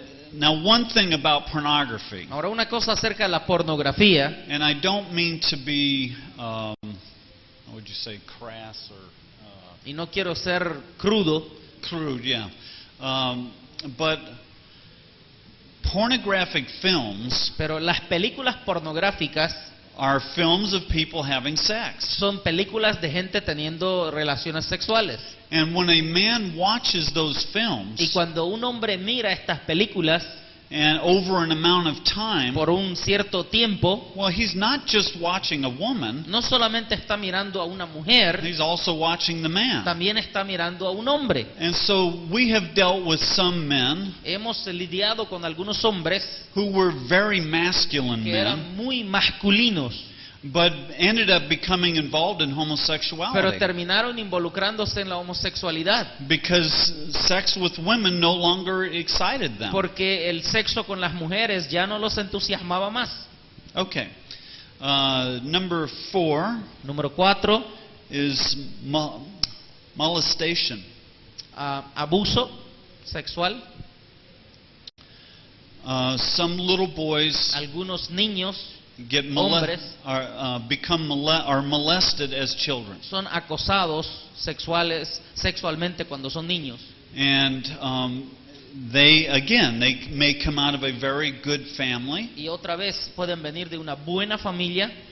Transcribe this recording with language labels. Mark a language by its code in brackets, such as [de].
[en] Now, one thing about pornography, [es] Ahora, una cosa acerca de la pornografía, [en] and I don't mean to be, how would you say, crass or [es] y no quiero ser crudo, [en] crude, yeah. But pornographic films [es] pero las películas pornográficas [en] are films of people having sex. [es] Son películas de gente teniendo relaciones sexuales. [en] And when a man watches those films, [es] Y cuando un hombre mira estas películas [en] and over an amount of time, [es] por un cierto tiempo, [en] well, he's not just watching a woman, [es] no solamente está mirando a una mujer, [en] he's also watching the man. [es] también está mirando a un hombre. [en] And so we have dealt with some men [es] Hemos lidiado con algunos hombres [en] who were very masculine [es] que [en] men, [es] eran muy masculinos, [en] but ended up becoming involved in [es] pero [en] homosexuality [es] terminaron involucrándose en la homosexualidad, [en] because sex with women no longer excited them. [es] porque el sexo con las mujeres ya no los entusiasmaba más. [en] Okay. Number 4 [es] Número 4, [en] is molestation. [es] abuso sexual. [en] Some little boys [es] Algunos niños [en] get [es] hombres [en] are molested as children, [es] son acosados sexualmente cuando son niños. [en] and they may come out of a very good family, [es] Y otra vez pueden venir de una buena familia,